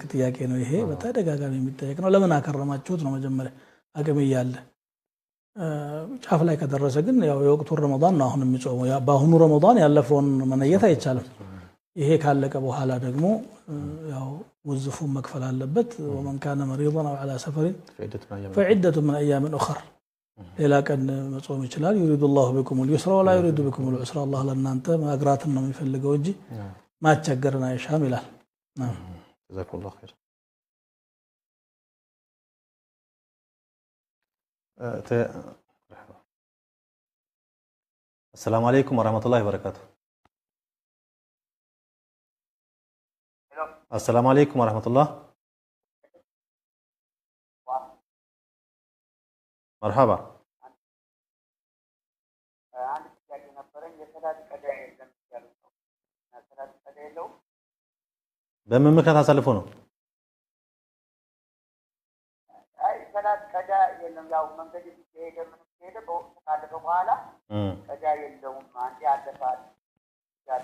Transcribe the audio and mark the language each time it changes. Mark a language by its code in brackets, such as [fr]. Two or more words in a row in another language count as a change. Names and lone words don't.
[am] ጥያቄ ነው ይሄ። በተደጋጋሚ የሚጠየቅ ነው። ለምን አከረማችሁት ነው መጀመሪያ አቅም እያለ። ጫፍ ላይ ከደረሰ ግን ያው የወቅቱን ረመዳን ነው አሁን የሚጾመው። በአሁኑ ረመዳን ያለፈውን መነየት አይቻልም። ይሄ ካለቀ በኋላ ደግሞ ያው ወዝፉን መክፈል አለበት። [ar] ومن كان مريضا او على سفر فعدة من ايام اخر [am] ሌላ ቀን መጾም ይችላል። [ar] يريد الله بكم اليسر ولا يريد بكم العسر الله [am] ለእናንተ ማግራትን ነው የሚፈልገው እንጂ ማቸገርን አይሻም ይላል። [ar] جزاكم الله خير። السلام عليكم ورحمة الله وبركاته. السلام عليكم ورحمة الله. مرحبا. [am] በምን ምክንያት አሳልፎ ነው? አይ ሰላት ቀዳ የለም። ያው መንገድ ሲሄድ ምን ሲሄድ በወቅቱ ካለፈ በኋላ ቀዳ የለውም። አንዴ አለፋል ያሉ።